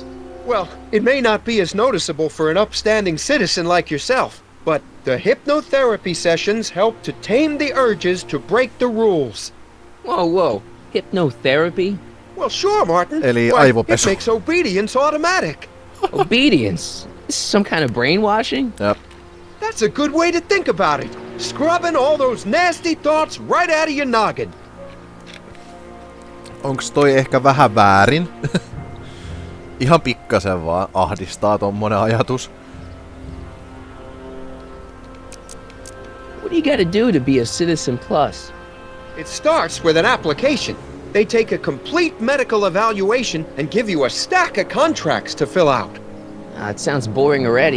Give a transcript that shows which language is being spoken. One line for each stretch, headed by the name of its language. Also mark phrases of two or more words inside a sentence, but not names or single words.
English: Well, it may not be as noticeable for an upstanding citizen like yourself, but the hypnotherapy sessions help to tame the urges to break the rules. Whoa. Hypnotherapy? Well, sure, Martin.
Finnish: Eli
English: Why, it
Finnish: aivopesu.
English: makes obedience automatic. Obedience? This is some kind of brainwashing?
Finnish: Jep.
English: That's a good way to think about it. Scrubbing all those nasty thoughts right out of your noggin.
Finnish: Onks toi ehkä vähän väärin? Ihan pikkasen vaan ahdistaa tommonen ajatus.
English: What do you gotta do to be a Citizen Plus? It starts with an application. They take a complete medical evaluation and give you a stack of contracts to fill out. It sounds boring already.